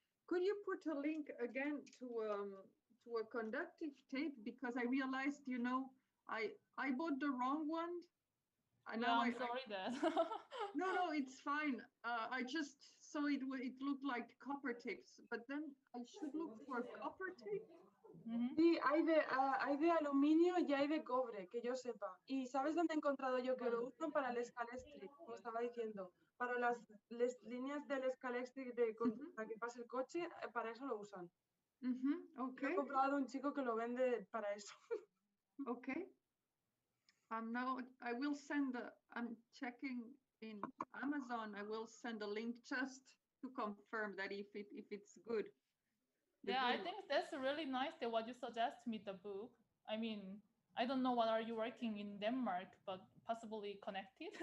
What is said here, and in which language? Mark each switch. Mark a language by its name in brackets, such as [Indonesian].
[English] Could you put a link again to a conductive tape? Because I realized, you know, I bought the wrong one. Now I'm sorry that. No, it's fine. I just saw it looked like copper tapes, but then I should look for copper tape. [Spanish] Sí, hay de aluminio y hay de cobre, que yo sepa. ¿Y sabes dónde he encontrado yo que lo usan para el escalextric? Como estaba diciendo, para las líneas del escalextric para que pase el coche, para eso lo usan. [English] Okay. [Spanish] He comprado un chico que lo vende para eso. [English] Okay. Now I will send I'm checking in Amazon. I will send a link just to confirm that if it's good. Yeah, I think that's really nice that what you suggest me the book. I mean, I don't know what are you working in Denmark, but possibly connected.